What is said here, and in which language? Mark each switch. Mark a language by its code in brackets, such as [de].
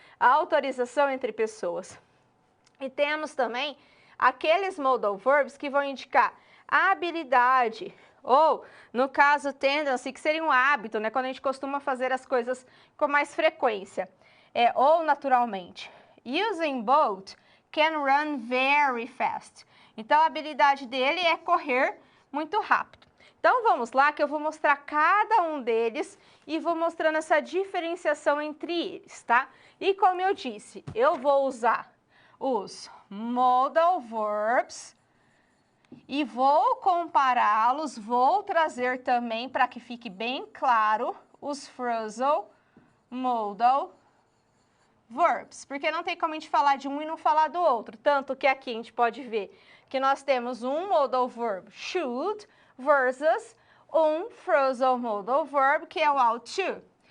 [pt] A autorização entre pessoas. E temos também aqueles modal verbs que vão indicar a habilidade, ou, no caso, tendency, que seria um hábito, né, quando a gente costuma fazer as coisas com mais frequência, ou naturalmente. [en] Using both can run very fast. [pt] Então, a habilidade dele é correr muito rápido. Então, vamos lá que eu vou mostrar cada um deles e vou mostrando essa diferenciação entre eles, tá? E como eu disse, eu vou usar os modal verbs e vou compará-los, vou trazer também, para que fique bem claro, os phrasal modal verbs, porque não tem como a gente falar de um e não falar do outro, tanto que aqui a gente pode ver que nós temos um modal verb should versus um phrasal modal verb que é o ought to.